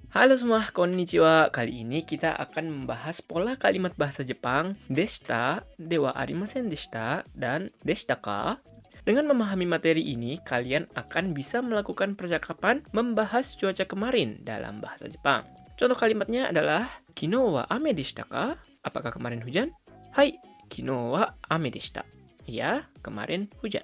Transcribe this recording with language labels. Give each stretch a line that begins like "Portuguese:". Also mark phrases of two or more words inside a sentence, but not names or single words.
Indonesian: Halo semua, konnichiwa. Kali ini kita akan membahas pola kalimat bahasa Jepang deshita,
Japanese: ではありませんでした,
Indonesian: dan
Japanese: でしたか.
Indonesian: Dengan memahami materi ini, kalian akan bisa melakukan percakapan membahas cuaca kemarin dalam bahasa Jepang. Contoh kalimatnya adalah
Japanese: 昨日は雨でしたか?
Indonesian: Apakah kemarin hujan? Hai,
Japanese: 昨日は雨でした.
Indonesian: Ya, kemarin hujan.